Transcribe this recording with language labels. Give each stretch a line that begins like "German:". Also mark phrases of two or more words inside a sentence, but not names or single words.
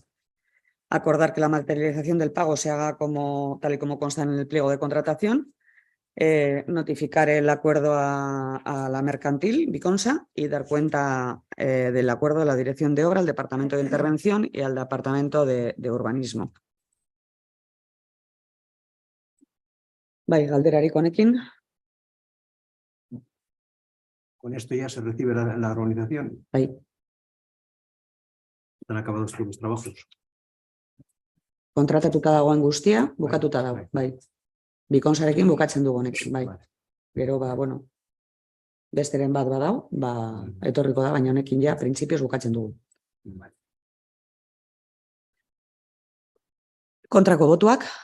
Spanish: Acordar que la materialización del pago se haga tal y como consta en el pliego de contratación. Notificar el acuerdo a la mercantil, Biconsa, y dar cuenta del acuerdo a la Dirección de Obra, al Departamento de Intervención y al Departamento de Urbanismo.
Basque: Galderarik honekin.
Spanish: Con esto ya se recibe la organización. Están acabados todos los trabajos.
Basque: Kontratatuta dagoen guztia, bukatuta dago, Bikonsarekin bukatzen dugu honekin, Gero, besteren bat badau, etorriko da, baina honekin ja, printzipioz bukatzen dugu. Kontrako botuak.